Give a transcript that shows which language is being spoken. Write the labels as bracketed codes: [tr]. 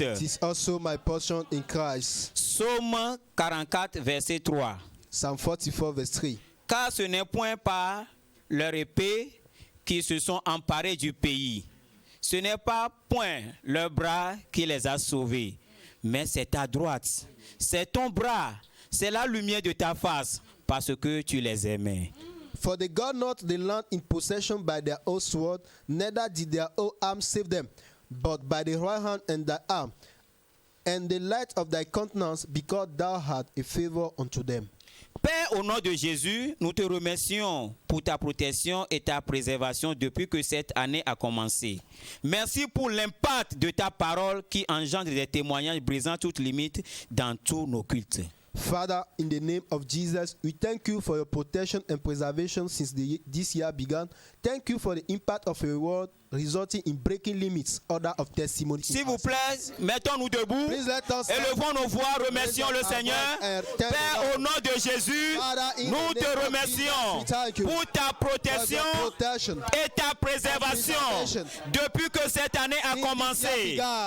[en] It is also my portion in Christ. [fr] Psaume 44, verset 3. [en] Psalm 44, verse 3. [fr] Car ce n'est point par leur épée qui se sont emparés du pays. Ce n'est pas point leur bras qui les a sauvés, mais c'est ta droite. C'est ton bras, c'est la lumière de ta face, parce que tu les aimais. [en] For they got not the land in possession by their own sword, neither did their own arm save them, but by the right hand and thy arm, and the light of thy countenance, because thou had a favor unto them. [fr] Père, au nom de Jésus, nous te remercions pour ta protection et ta préservation depuis que cette année a commencé. Merci pour l'impact de ta parole qui engendre des témoignages brisant toute limite dans tous nos cultes. [en] Father, in the name of Jesus, we thank you for your protection and preservation since this year began. Thank you for the impact of your word resulting in breaking limits, order of testimony. [fr] S'il vous plaît, mettons-nous debout, [en] Please let us [fr] élevons nos voix, remercions le Seigneur. Père, au nom de Jésus, nous te remercions pour ta protection et ta préservation depuis que cette année a commencé.